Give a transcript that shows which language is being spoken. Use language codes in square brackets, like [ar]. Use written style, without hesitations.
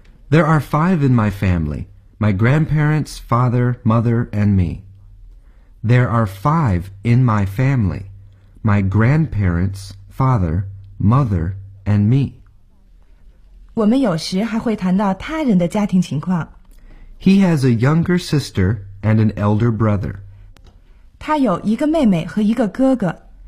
[en] There are 5 in my family. My grandparents, father, mother, and me. There are 5 in my family. My grandparents, father, mother, and me. [zh] 我们有时还会谈到他人的家庭情况。 [en] He has a younger sister and an elder brother. [zh] 他有一个妹妹和一个哥哥。